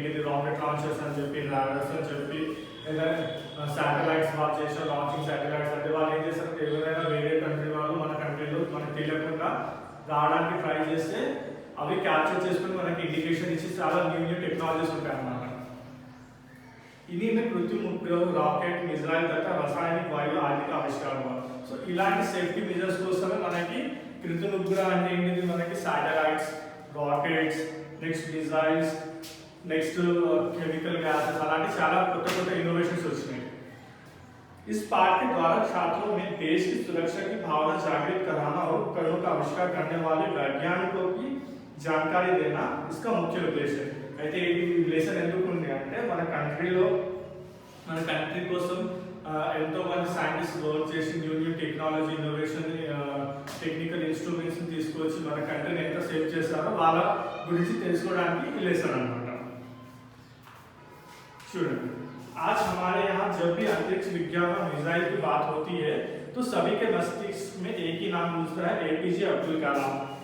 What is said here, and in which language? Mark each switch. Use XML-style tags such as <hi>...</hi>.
<te>ఏంటి rocket launchers అని చెప్పి, రాడర్స్ అని చెప్పి, లేదా శాటిలైట్స్ వాళ్ళు చేసిన లాంచింగ్ శాటిలైట్స్ అంటే వాళ్ళు ఏం చేస్తారు, ఎవరైనా వేరే కంట్రీ వాళ్ళు మన కంట్రీలో మనకు తెలియకుండా రావడానికి ట్రై చేస్తే అవి క్యాప్చర్ చేసుకుని మనకి ఇండికేషన్ ఇచ్చి చాలా న్యూ టెక్నాలజీస్ ఉంటాయి అన్నమాట.</te> <hi>इन्हीं में कृत्रिम उपग्रह, रॉकेट, मिसाइल तथा रासायनिक वायु आदि का आविष्कार हुआ.</hi> <te>సో ఇలాంటి సేఫ్టీ మెజర్స్ కోసమే మనకి కృత్రిమ ఉపగ్రహ అంటే ఏంటిది, మనకి satellites, rockets, next missiles, next chemical gases అలాంటి చాలా కొత్త కొత్త ఇన్నోవేషన్స్ వచ్చినాయి.</te> <hi>इस पाठ के द्वारा छात्रों में देश की सुरक्षा की भावना जागृत कराना और उपकरणों का आविष्कार करने वाले वैज्ञानिकों की जानकारी देना इसका मुख्य उद्देश्य है.</hi> <te>అయితే ఈ లెసన్ ఎందుకు ఉంది అంటే మన కంట్రీ కోసం ఎంతో మంది సైంటిస్ట్ వర్క్ చేసి new technology, innovation, technical instruments తీసుకొచ్చి మన కంట్రీని ఎంత సేవ్ చేస్తారో వాళ్ళ గురించి తెలుసుకోవడానికి ఈ లెసన్ అన్నమాట.</te> <hi>చూడండి, आज हमारे यहाँ जब भी अंतरिक्ष विज्ञान और मिसाइल की बात होती है तो सभी के मस्तिष्क में एक ही नाम गूंजता है, एपीजे अब्दुल कलाम.</hi>